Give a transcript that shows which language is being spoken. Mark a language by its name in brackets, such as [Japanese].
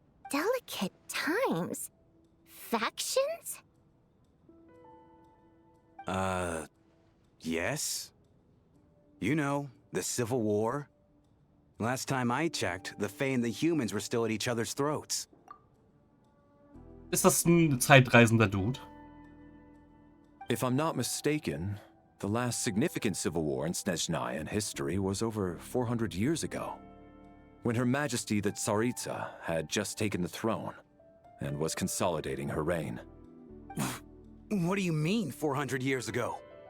[English] Delicate times? Factions? Yes? You know, the Civil War? Last time I checked, the Fae and the humans were still at each other's throats. [German] Ist das ein zeitreisender Dude? [English] If I'm not mistaken, the last significant civil war in Snezhnaya history was over 400 years ago, when Her Majesty the Tsaritsa had just taken the throne and was consolidating her reign. What do you mean, 400 years ago?